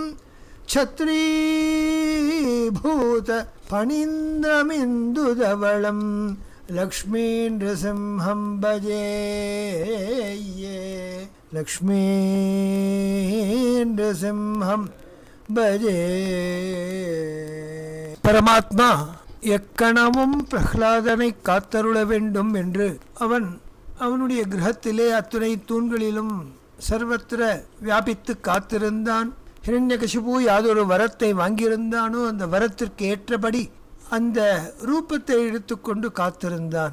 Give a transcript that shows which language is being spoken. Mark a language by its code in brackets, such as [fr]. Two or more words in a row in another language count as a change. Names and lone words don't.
[sa] छत्रीभूत फणीन्द्रमिन्दुधवलं लक्ष्मी नृसिंहं भजे। लक्ष्मी नृसिंहं भजे। [ta] பரமாத்மா எக்கணமும் பிரஹ்லாதனை காத்தருள வேண்டும் என்று அவனுடைய கிரகத்திலே அத்துணை தூண்களிலும் சர்வத்திர வியாபித்து காத்திருந்தான். ஹிரண்யகசிபு யாதொரு வரத்தை வாங்கியிருந்தானோ அந்த வரத்திற்கு ஏற்றபடி அந்த ரூபத்தை எடுத்துக்கொண்டு காத்திருந்தான்.